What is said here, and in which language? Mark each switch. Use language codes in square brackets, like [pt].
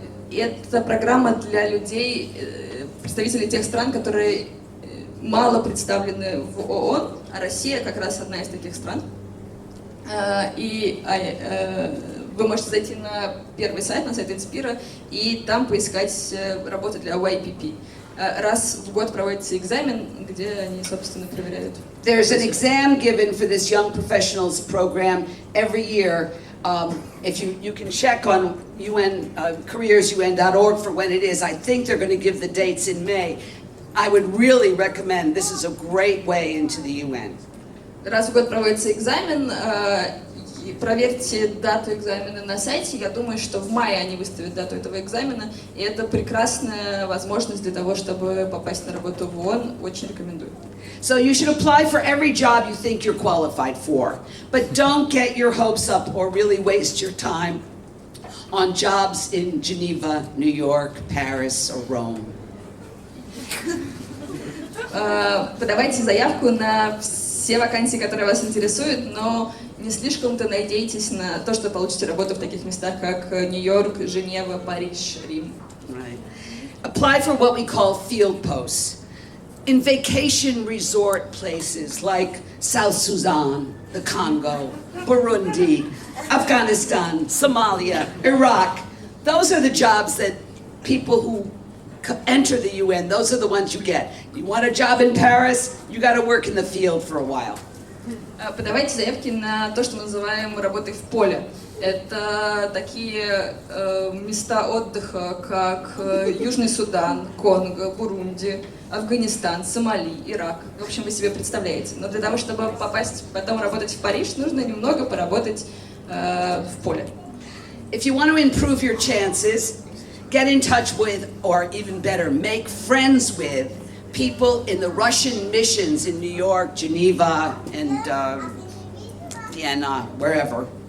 [ru] Это программа для людей, представителей тех стран, которые мало представлены в ООН, а Россия как раз одна из таких стран. И вы можете зайти на первый сайт, на сайт Инспира, и там поискать работу для YPP. Раз в год проводится экзамен, где они, собственно, проверяют. [en] There's an exam given for this young professionals program every year. If you can check on UN careersun.org for when it is. I think they're going to give the dates in May. I would really recommend. This is a great way into the UN. [ru] Раз в год проводится экзамен. Проверьте дату экзамена на сайте. Я думаю, что в мае они выставят дату этого экзамена. И это прекрасная возможность для того, чтобы попасть на работу в ООН. Очень рекомендую. [en] So you should apply for every job you think you're qualified for. But don't get your hopes up or really waste your time on jobs in Geneva, New York, Paris or Rome. [ru] Подавайте заявку на все вакансии, которые вас интересуют, но не слишком-то надейтесь на то, что получите работу в таких местах, как Нью-Йорк, Женева, Париж, Рим. [en] Right. Apply for what we call field posts. In vacation resort places like South Sudan, the Congo, Burundi, Afghanistan, Somalia, Iraq. Those are the jobs that people who enter the UN, those are the ones you get. You want a job in Paris, you got to work in the field for a while. [ru] Подавайте заявки на то, что мы называем работой в поле. Это такие места отдыха, как Южный Судан, Конго, Бурунди, Афганистан, Сомали, Ирак. В общем, вы себе представляете. Но для того, чтобы попасть потом работать в Париж, нужно немного поработать в поле. [en] If you want to improve your chances, get in touch with, or even better, make friends with people in the Russian missions in New York, Geneva, and Vienna, wherever.